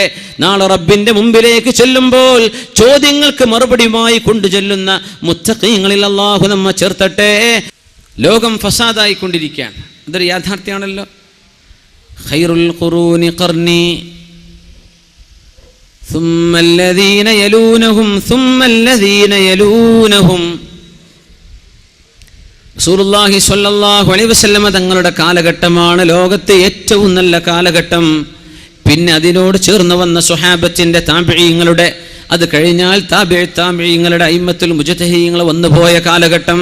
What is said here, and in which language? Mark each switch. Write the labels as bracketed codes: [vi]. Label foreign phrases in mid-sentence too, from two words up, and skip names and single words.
[ml] നാളെ റബ്ബിന്റെ മുമ്പിലേക്ക് ചെല്ലുമ്പോൾ ചോദ്യങ്ങൾക്ക് മറുപടിയുമായി കൊണ്ടു ചെല്ലുന്ന മുത്തഖീങ്ങളിൽ അല്ലാഹു നമ്മെ ചേർത്തട്ടെ. ലോകം ഫസാദായിക്കൊണ്ടിരിക്കുകയാണ്, അതൊരു യാഥാർത്ഥ്യമാണല്ലോ. [ar] خير القرون قرني ثم الذين يلونهم ثم الذين يلونهم. رسول الله صلى الله عليه وسلم [ml] തങ്ങളുടെ കാലഘട്ടമാണ് ലോകത്തെ ഏറ്റവും നല്ല കാലഘട്ടം. പിന്നെ അതിനോട് ചേർന്ന് വന്ന സ്വഹാബത്തിന്റെ താബിഈങ്ങളുടെ, അത് കഴിഞ്ഞാൽ താബിഈങ്ങളുടെ അയിമ്മത്തുൽ മുജ്തഹിദീങ്ങൾ വന്നുപോയ കാലഘട്ടം.